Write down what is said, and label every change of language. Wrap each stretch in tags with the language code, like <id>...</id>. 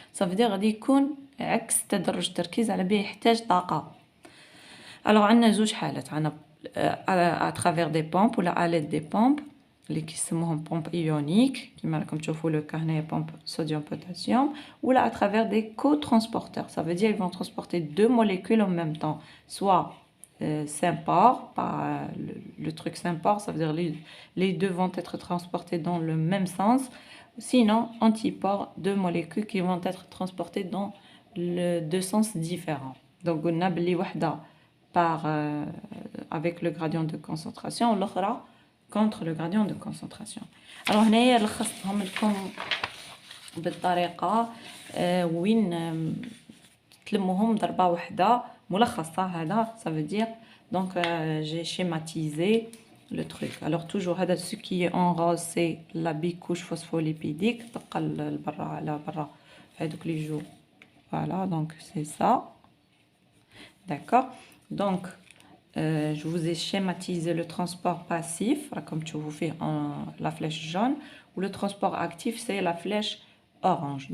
<fr>Ça veut dire</fr> <ar>يكون عكس تدرج التركيز على بيه يحتاج طاقة.</ar> <fr>Alors</fr> <ar>عندنا زوج حالات، عندنا</ar> <fr>à travers des pompes</fr> <ar>ولا</ar> <fr>à l'aide des pompes</fr> <ar>اللي كيسموهم</ar> <fr>pompe ionique</fr> <ar>كما راكم تشوفوا لو كا هنايا</ar> <fr>pompe sodium potassium ولا à travers des cotransporteurs. Ça veut dire ils vont transporter deux molécules en même temps, soit sympore par le truc sympore, ça veut dire les deux vont être transportés dans le même sens, sinon antipore, deux molécules qui vont être transportées dans deux sens différents. Donc on a</fr> <ar>بلي وحده</ar> <fr>par avec le gradient de concentration l'autre contre le gradient de concentration.</fr> <ar>Alors هنايا لخصتهم لكم بالطريقه وين تلموهم ضربه واحده ملخصه هذا.</ar> <fr>Ça veut dire donc j'ai schématisé le truc. Alors toujours</fr> <ar>هذا</ar> <fr>ce qui est en rose c'est la bicouche phospholipidique</fr> <ar>تبقى لبرا على برا هذوك لي جو.</ar> <fr>Voilà, donc c'est ça. D'accord? Donc je vous ai schématisé le transport passif, comme tu vous fais la flèche jaune, ou le transport actif, c'est la flèche orange.</fr>